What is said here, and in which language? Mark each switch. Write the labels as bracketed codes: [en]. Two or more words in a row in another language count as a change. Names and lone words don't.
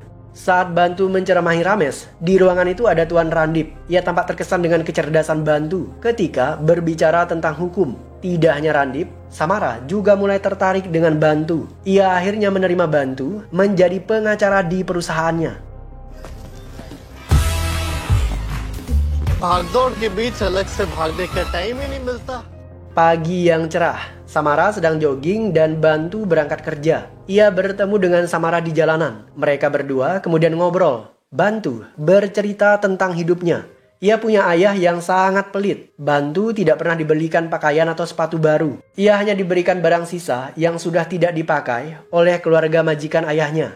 [id] Saat Bantu menceramahi Rames, di ruangan itu ada Tuan Randip. Ia tampak terkesan dengan kecerdasan Bantu ketika berbicara tentang hukum. Tidak hanya Randip, Samara juga mulai tertarik dengan Bantu. Ia akhirnya menerima Bantu menjadi pengacara di perusahaannya. [hi] भागदौड़ के बीच अलग से भागने का टाइम ही नहीं मिलता. [id] Pagi yang cerah, Samara sedang jogging dan Bantu berangkat kerja. Ia bertemu dengan Samara di jalanan. Mereka berdua kemudian ngobrol. Bantu bercerita tentang hidupnya. Ia punya ayah yang sangat pelit. Bantu tidak pernah dibelikan pakaian atau sepatu baru. Ia hanya diberikan barang sisa yang sudah tidak dipakai oleh keluarga majikan ayahnya.